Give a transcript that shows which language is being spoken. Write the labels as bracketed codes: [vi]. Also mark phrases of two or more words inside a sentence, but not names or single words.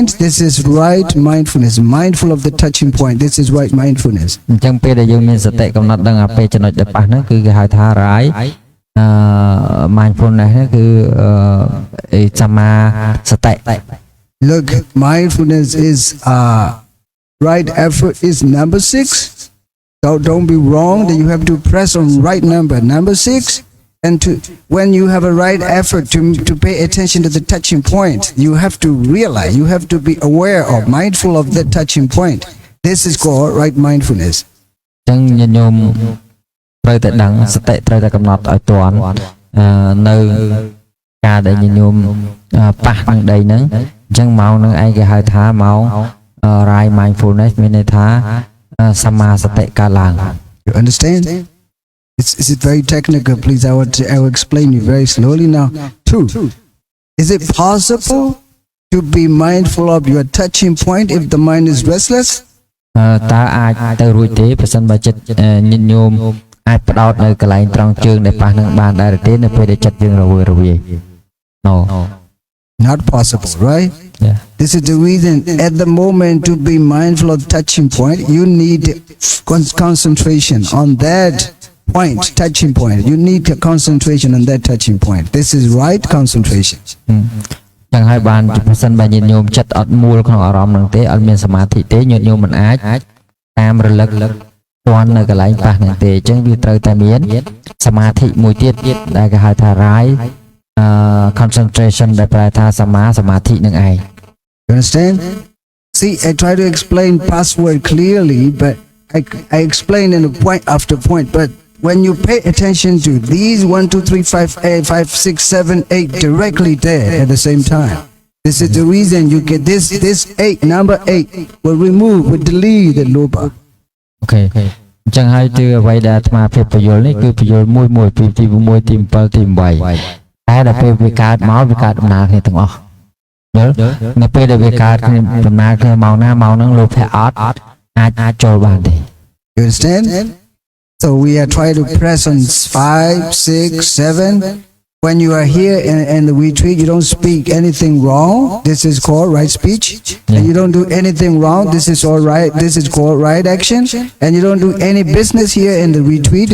[en] This is right mindfulness, mindful of the touching point. This is right mindfulness. [km] អញ្ចឹងពេលដែលយើងមានសតិកំណត់ដឹងអាពេលចំណុចដែលប៉ះហ្នឹងគឺគេហៅថា [en] right mindfulness [km] ហ្នឹងគឺសមាសតិ [en] Look, mindfulness is right effort is number 6. So don't be wrong that you have to press on right number 6. And when you have a right effort to pay attention to the touching point, you have to realize, you have to be aware of, mindful of the touching point. This is called right mindfulness. [km] អញ្ចឹងញាតិញោមត្រូវតែដឹងសតិត្រូវតែកំណត់ឲ្យទាន់នៅការដែលញាតិញោមប៉ះនឹងដីហ្នឹងអញ្ចឹងម៉ោងហ្នឹងឯងគេហៅថាម៉ោង [en] right mindfulness [km] មានន័យថាសមាសតិកើតឡើង [en] You understand? Is it very technical? Please, I will explain you very slowly now. 2. Is it possible to be mindful of your touching point if the mind is restless? [km] តើអាចទៅរួចទេប្រសិនបើចិត្តញាតិញោមអាចផ្ដោតនៅកន្លែងត្រង់ជើងដែលប៉ះនឹងបានដែរទេនៅពេលដែលចិត្តយើងរវើរវាយ No. [en] Not possible, right? Yeah. This is the reason at the moment to be mindful of touching point, you need concentration on that point, touching point. You need a concentration on that touching point. This is right concentration. [km] ចឹងហើយបានប្រសិនបើញាតិញោមចិត្តអត់មូលក្នុងអារម្មណ៍ហ្នឹងទេអត់មានសមាធិទេញាតិញោមមិនអាចតាមរលឹកទាន់នៅកន្លែងប៉ះហ្នឹងទេអញ្ចឹងវាត្រូវតែមានសមាធិមួយទៀតដែលគេហៅថា [en] right concentration [km] ដែលប្រែថាសមាធិនឹងឯង [en] You understand? See, I try to explain password clearly, but I explain in a point after point, but when you pay attention to these 1, 2, 3, 5, 5, 6, 7, 8 directly there at the same time, this is the reason you get this 8, number 8 will remove, will delete the lobha. Okay. [km] អញ្ចឹងហើយគឺអ្វីដែលអាត្មាភាពបញ្យល់នេះគឺបញ្យល់មួយពីទី6ទី7ទី8តែដល់ពេលវាកើតមកវាកើតដំណើរគ្នាទាំងអស់យល់នៅពេលដែលវាកើតគ្នាដំណើរគ្នាម៉ោងណាម៉ោងហ្នឹងលោភៈអត់អាចចូលបានទេ [en] You understand? So we are trying to press on 5, 6, 7. when you are here in the retreat, you don't speak anything wrong. This is called right speech. And you don't do anything wrong. This is all right. This is called right action. And you don't do any business here in the retreat.